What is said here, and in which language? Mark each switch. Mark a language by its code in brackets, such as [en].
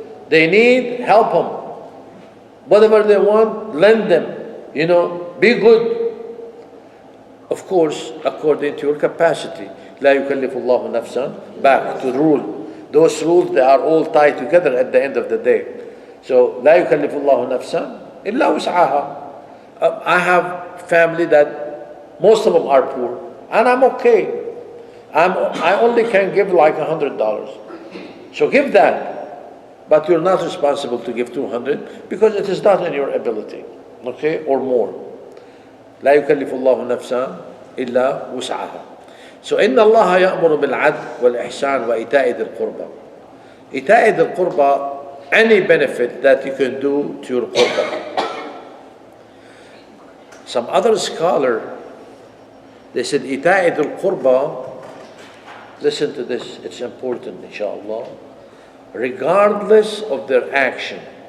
[en] They need, help them. Whatever they want, lend them. Be good. Of course, according to your capacity. [ar] لا يكلف الله نفسا. [en] Back to the rule. Those rules, they are all tied together at the end of the day. [ar] So, لا يكلف الله نفسا إلا وسعها. [en] I have family that most of them are poor, and I'm okay. I only can give like $100. So give that, but you're not responsible to give 200 because it is not in your ability, okay, or more. [ar] لا يكلف الله نفسا إلا وسعها. So إن الله يأمر بالعدل والإحسان وإيتاء ذي القربى. إيتاء ذي القربى, [en] any benefit that you can do to your qurba. Some other scholar, they said [ar] إيتاء ذي القربى. [en] Listen to this, it's important, inshallah. Regardless of their action.